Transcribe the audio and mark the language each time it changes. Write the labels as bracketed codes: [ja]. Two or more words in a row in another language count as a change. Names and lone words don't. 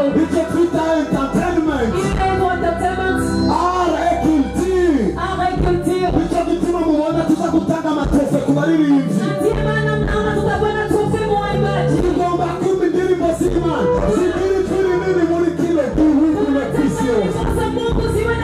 [rw] Icyo twita entertainment. [sw] Inaitwa entertainment. [en] Agriculture. [rw] Nicyo gituma mubona tuza gutanga amatofe ku baririmbyi. [sw] Na ndiyo maana mnaona tutakwenda tufe muimbaji. [rw] Tugomba kumva indirimbo z'Imana. Zigira ijwi rinini muri kino gihugu no ku isi yose. [sw] Sasa Mungu